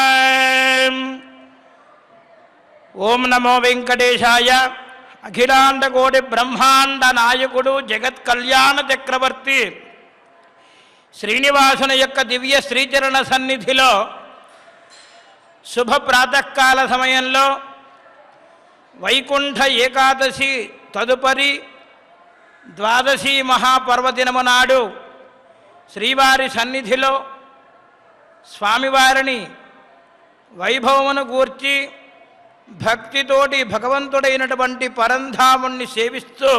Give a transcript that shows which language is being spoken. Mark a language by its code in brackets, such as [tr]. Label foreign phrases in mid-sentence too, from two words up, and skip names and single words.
[sa] ओम नमो वेंकटेशाय। [te] అఖిలాండ కోటి బ్రహ్మాండ నాయకుడు జగత కల్యాణ చక్రవర్తి శ్రీనివాసుని యొక్క దివ్య శ్రీచరణ సన్నిధిలో శుభ ప్రాతఃకాల సమయంలో వైకుంఠ ఏకాదశి తదుపరి ద్వాదశి మహాపర్వదినము నాడు శ్రీవారి సన్నిధిలో స్వామివారిని వైభవమును గూర్చి భక్తితోటి భగవంతుడైనటువంటి పరంధాముణ్ణి సేవిస్తూ